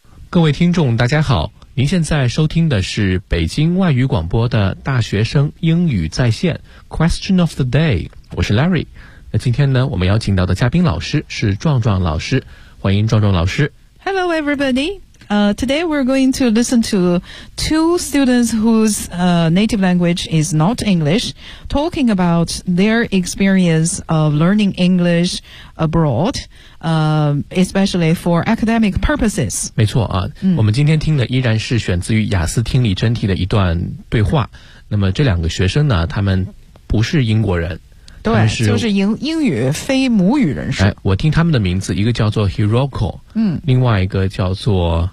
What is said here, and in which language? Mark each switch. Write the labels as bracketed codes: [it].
[zh] 各位听众大家好，您现在收听的是北京外语广播的大学生英语在线 Question of the day， 我是 Larry。那今天呢，我们邀请到的嘉宾老师是壮壮老师，欢迎壮壮老师。 [en] Hello everybody、today we're going to listen to two students whose、native language is not English talking about their experience of learning English abroadespecially for academic purposes. [zh] 没错啊、我们今天听的依然是选自于雅思听力真题的一段对话。那么这两个学生呢，他们不是英国人，对，就是英语非母语人士。哎，我听他们的名字，一个叫做 Hiroko， 另外一个叫做